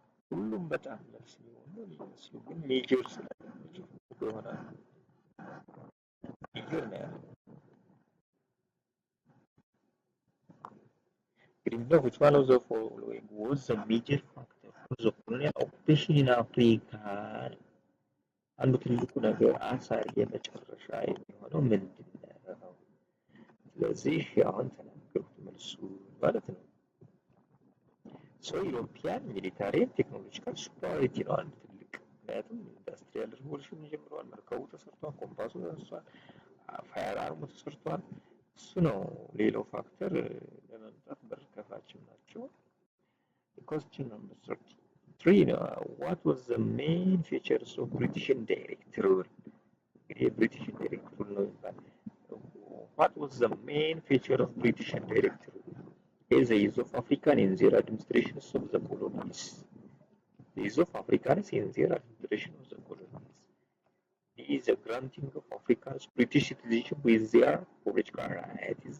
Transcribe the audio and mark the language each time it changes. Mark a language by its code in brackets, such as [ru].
[am] ሁሉም በጣም መልስ ሊሆኑ የሚመስሉ ግን ሜጀር ስለሆነ ሜጀር ነው ያለው። እንግዲህ [en] which one of the following was the major factor for the colonial occupation in Africa? [am] አንዱ ትልቁ ነገር አሳር የመጨረሻ የሚሆነው ምንድን ነው? ስለዚህ አሁን ተናገሩት መልሱ ማለት ነው። [en] ዩሮፒያን ሚሊታሪ ቴክኖሎጂካል ሱፐሪዮሪቲ [am] ነው አንድ ትልቅ። ምክንያቱም ኢንዱስትሪያል ሪቮሉሽን ጀምረዋል፣ መርከቡ ተሰርቷል፣ ኮምፓሱ ተሰርቷል፣ ፋየር አርሙ ተሰርቷል። እሱ ነው ሌላው ፋክተር ለመምጣት በር ከፋችም ናቸው። [en] Question number 33 [am] ነው። [en] What was the main features of British indirect rule? [am] እንግዲህ ብሪቲሽ ኢንዳይሬክት ሩል ነው የሚባል። [en] What was the main feature of British indirect rule? Is the use of African in their administrations of the colonies. The use of Africans in their administration of the colonies. Is the granting of Africans British citizenship with their political rights.